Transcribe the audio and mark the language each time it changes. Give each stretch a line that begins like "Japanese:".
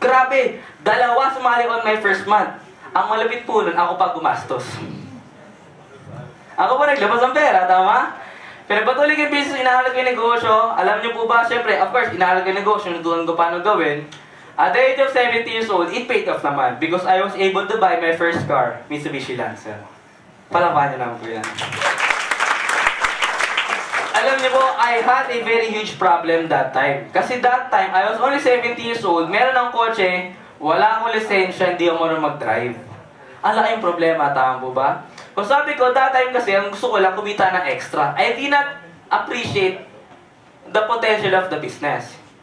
Filipino: Grabe, 2 sumali
English: on my first month.
Filipino: Ang malapit po nun, ako pa gumastos. Ako pa naglabas ng pera, tama? Pero patuloy yung business, inahalag ko yung negosyo. Alam niyo po ba, syempre, of course, inahalag ko yung negosyo, natutunan ko paano gawin.
English: At the age of 70 years old, it paid off naman because I was able to buy my first car, Mitsubishi Lancer.
Filipino: Palaban niyo naman po yan. Alam niyo po,
English: I had a very huge problem that time.
Filipino: Kasi that time,
English: I was only 70 years old,
Filipino: meron ng kotse, wala akong lisensya, hindi ako marunong mag-drive. Ang laking problema, tama po ba? Kung sabi ko, that time kasi, ang gusto ko lang kumita ng extra.
English: I did not appreciate the potential of the business.